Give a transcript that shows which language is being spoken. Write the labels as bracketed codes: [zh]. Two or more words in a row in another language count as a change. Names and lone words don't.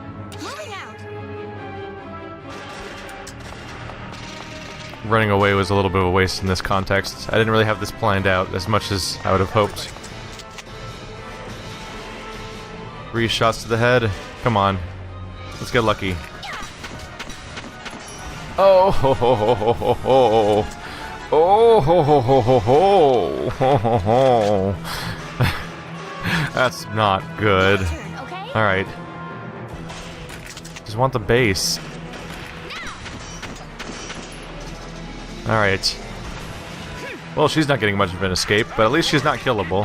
[en] Running away was a little bit of a waste in this context. I didn't really have this planned out as much as I would have hoped. 3 shots to the head. Come on. Let's get lucky. Oh ho ho ho ho ho ho. Oh ho ho ho ho ho ho ho ho. That's not good. Alright. Just want the base. Alright. Well, she's not getting much of an escape, but at least she's not killable.